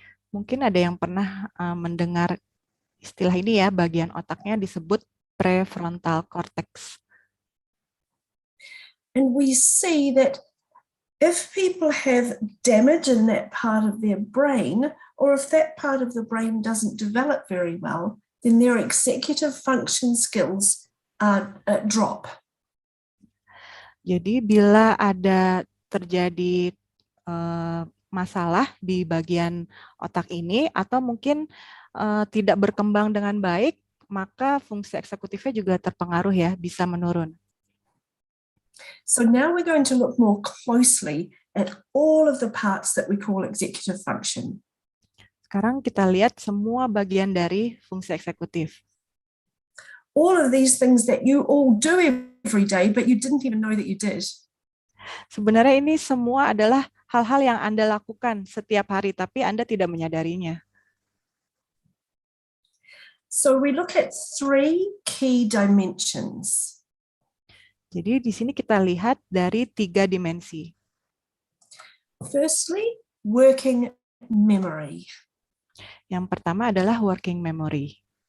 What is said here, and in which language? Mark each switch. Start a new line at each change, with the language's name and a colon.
Indonesian: Mungkin ada yang pernah mendengar istilah ini ya, bagian otaknya disebut prefrontal cortex.
English: And we see that if people have damage in that part of their brain, or if that part of the brain doesn't develop very well, then their executive function skills drop.
Indonesian: Jadi bila ada terjadi masalah di bagian otak ini, atau mungkin tidak berkembang dengan baik, maka fungsi eksekutifnya juga terpengaruh ya, bisa menurun.
English: So now we're going to look more closely at all of the parts that we call executive function.
Indonesian: Sekarang kita lihat semua bagian dari fungsi eksekutif.
English: All of these things that you all do every day, but you didn't even know that you did.
Indonesian: Sebenarnya ini semua adalah hal-hal yang Anda lakukan setiap hari, tapi Anda tidak menyadarinya.
English: So we look at 3 key dimensions.
Indonesian: Jadi di sini kita lihat dari 3 dimensi.
English: Firstly, working memory.
Indonesian: Yang pertama adalah working memory.